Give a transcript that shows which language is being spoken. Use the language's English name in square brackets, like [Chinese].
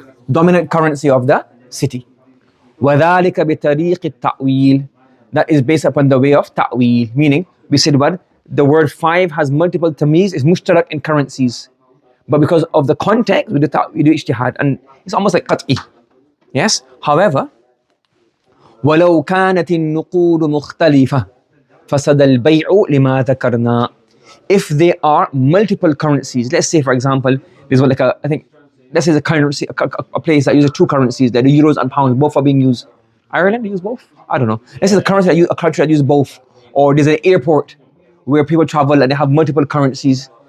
[English] Dominant currency of the city. [Arabic] وَذَلِكَ بِطَرِيقِ التَّأْوِيلِ. [English] That is based upon the way of ta'weel. Meaning, we said what? The word 5 has multiple tamiz, is mushtarak in currencies. But because of the context, we do ijtihad. And it's almost like qat'i. Yes? However, [Arabic] وَلَوْ كَانَتِ النُّقُودُ مُخْتَلِفَةً فَسَدَ الْبَيْعُ لِمَا ذَكَرْنَا. [English] If there are multiple currencies, let's say for example, there's like let's say a currency, a place that uses 2 currencies, that the euros and pounds, both are being used. Ireland use both? I don't know. Let's say a country that uses both. Or there's an airport where people travel and they have multiple currencies.